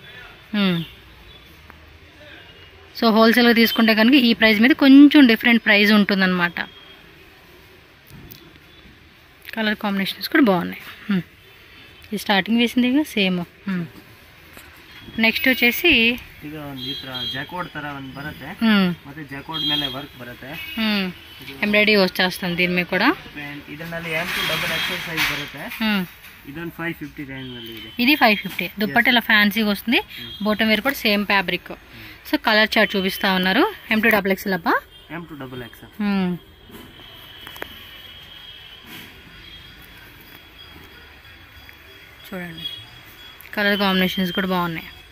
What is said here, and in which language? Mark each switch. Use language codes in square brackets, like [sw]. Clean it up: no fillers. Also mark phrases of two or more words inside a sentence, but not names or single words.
[te] సో హోల్సేల్గా తీసుకుంటే కనుక ఈ ప్రైస్ మీద కొంచెం [en] different price [te] ఉంటుందన్నమాట. [en] colour combinations [te] కూడా బాగున్నాయి. ఇది స్టార్టింగ్ వేసింది సేమ్. నెక్స్ట్ వచ్చేసి [kn] ಇದು ಈ ತರ ಜಾಕೋಡ್ ತರ ಒಂದು ಬರುತ್ತೆ. ಮತ್ತೆ ಜಾಕೋಡ್ ಮೇಲೆ ವರ್ಕ್ ಬರುತ್ತೆ. [te] ಎಂಬ್ರಾಯ್ಡರಿ వచ్చేస్తుంది దీని మీద కూడా. [kn] ಇದರಲ್ಲಿ M2XXL సైజ్ బರುತ್ತೆ. ಇದೊಂದು 550 రేంజ్ ನಲ್ಲಿ ಇದೆ. [te] ఇది 550. దుపట్టా ఇలా ఫ్యాన్సీగా వస్తుంది. [en] bottom wear [te] కూడా [en] same fabric. [te] సో [en] colour chart [te] చూపిస్తా ఉన్నారు. M2XXL అబ్బా. M2XXL. చూడండి [en] colour combinations [te] కూడా బాగున్నాయి.